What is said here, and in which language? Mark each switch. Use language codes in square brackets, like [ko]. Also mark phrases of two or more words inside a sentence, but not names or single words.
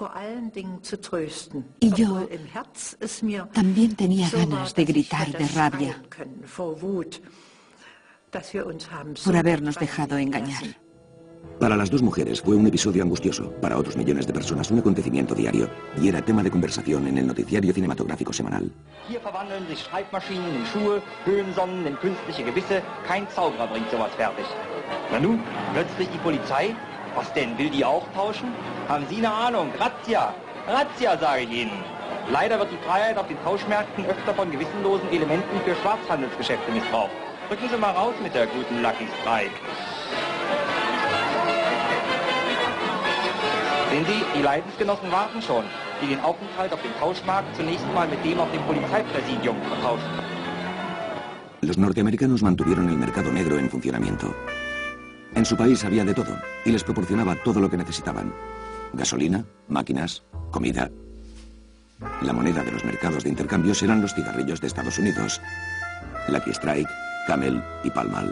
[es] Y yo también tenía ganas de gritar de rabia por habernos dejado engañar. Para las dos mujeres fue un episodio angustioso, para otros millones de personas un acontecimiento diario, y era tema de conversación en el noticiario cinematográfico semanal. [de] Hier verwandeln sich Schreibmaschinen in Schuhe, Höhensonnen in künstliche Gewisse, kein Zauberer bringt sowas fertig. Na nun, plötzlich die Polizei? Was denn, will die auch tauschen? Haben Sie eine Ahnung? Razzia! Razzia, sage ich Ihnen. Leider wird die Freiheit auf den Tauschmärkten öfter von gewissenlosen Elementen für Schwarzhandelsgeschäfte missbraucht. Drücken Sie mal raus mit der guten Lucky Strike. Sehen Sie, die Leidensgenossen warten schon, die den Aufenthalt auf dem Tauschmarkt zunächst mal mit dem auf dem Polizeipräsidium vertauschen. [es] Los norteamericanos mantuvieron el mercado negro en funcionamiento. En su país había de todo y les proporcionaba todo lo que necesitaban. Gasolina, máquinas, comida. La moneda de los mercados de intercambios eran los cigarrillos de Estados Unidos, Lucky Strike, Camel y Pall Mall.